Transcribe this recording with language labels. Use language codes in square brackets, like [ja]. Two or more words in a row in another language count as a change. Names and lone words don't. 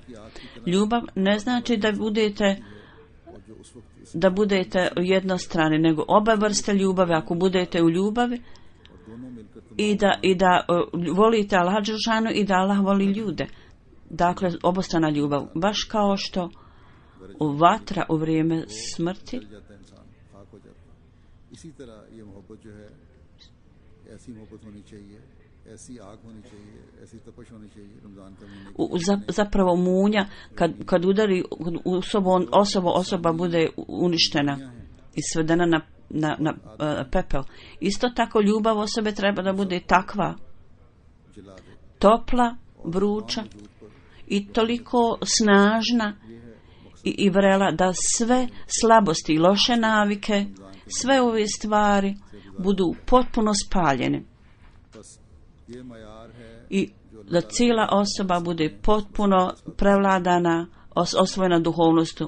[bs] Ljubav ne znači da budete jednostrani, nego oba vrste ljubavi. Ako budete u ljubavi i da volite Allaha dželešanhu i da Allah voli ljude, dakle obostrana ljubav, baš kao što vatra u vrijeme smrti [ur] اسی طرح یہ محبت جو ہے ایسی محبت ہونی چاہیے، ایسی آگ ہونی چاہیے، ایسی تپش ہونی چاہیے رمضان کے مہینے [bs] zapravo munja kad udari u osoba bude uništena i svedena na pepel. Isto tako ljubav osobe treba da bude takva, topla, vruća i toliko snažna i vrela da sve slabosti i loše navike, sve ove stvari budu potpuno spaljene i da cijela osoba bude potpuno prevladana, osvojena duhovnostu.